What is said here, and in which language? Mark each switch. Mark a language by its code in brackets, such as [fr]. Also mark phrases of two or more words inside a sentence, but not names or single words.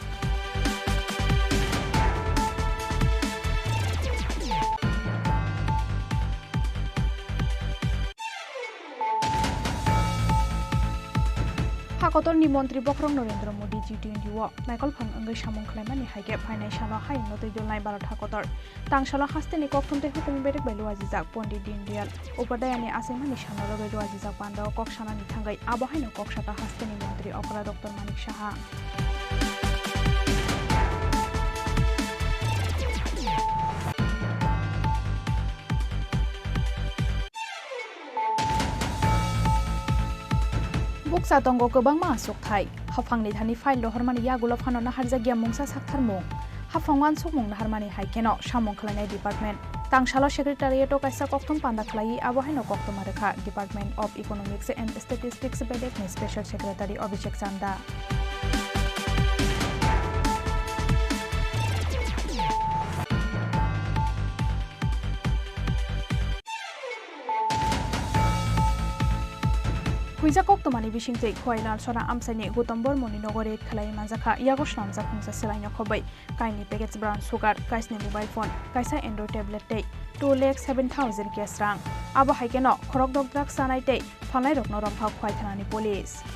[trp] Hakotor ni Montri Bokrong Narendra Modi G20 wo Michael Phang angai samung khlaimani haike financial haing no tejol nai barat hakotor tangshala haste ni kokthumte hukum berek bailu ajijak Pondit Dindial upadayani asemani shanaro bailu ajijak panda kokshana ni thangai abohaino kokshata haste ni Montri Okra Dr Manik Saha Buksa tongo gobang ma sok thai hafang ni thani file lo harmani yagulo phano na harjagya mungsa sakthar mung hafangwan sukmung na harmani haikeno samung khlainai department tangshalo secretariat kaisa kokthum panda khlai abohaino koktoma rekha Department of Economics and Statistics bedek ni [en] special secretary [trp] Abhishek Chanda Huija koktomani bishingtei khwailal sora amsani Gutombor moni nogore khalai manjakha yago shnamjak khungsa selaino khobai kaini package [en] brown sugar [trp] kaisni [en] mobile phone [trp] kaisa [en] android tablet [trp] tei 2,07,000 cash rang abo haikeno khorok dok drak sanai tei phalnai rokno romphak khwai thanani police